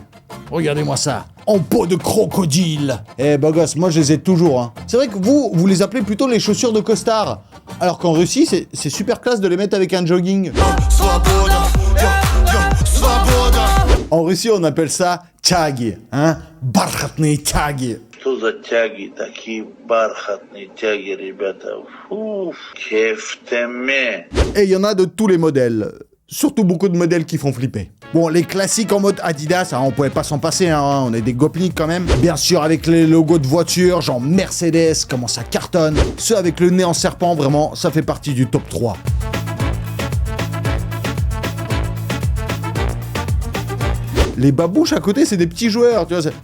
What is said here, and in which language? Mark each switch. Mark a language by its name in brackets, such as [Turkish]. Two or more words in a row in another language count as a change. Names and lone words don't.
[French] Regardez-moi ça, en peau de crocodile. Eh beau gosse, moi je les ai toujours, hein. C'est vrai que vous les appelez plutôt les chaussures de costard, alors qu'en Russie, c'est super classe de les mettre avec un jogging. En Russie, on appelle ça tяги, hein, [Russian] бархатные тяги. Что за тяги, такие бархатные тяги, ребята. Фу, кефтеме. [French] Et il y en a de tous les modèles. Surtout beaucoup de modèles qui font flipper. Bon, les classiques en mode Adidas, hein, on pouvait pas s'en passer, hein, on est des gopniks quand même. Bien sûr, avec les logos de voitures, genre Mercedes, comment ça cartonne. Ceux avec le nez en serpent, vraiment, ça fait partie du top 3. Les babouches à côté, c'est des petits joueurs, tu vois.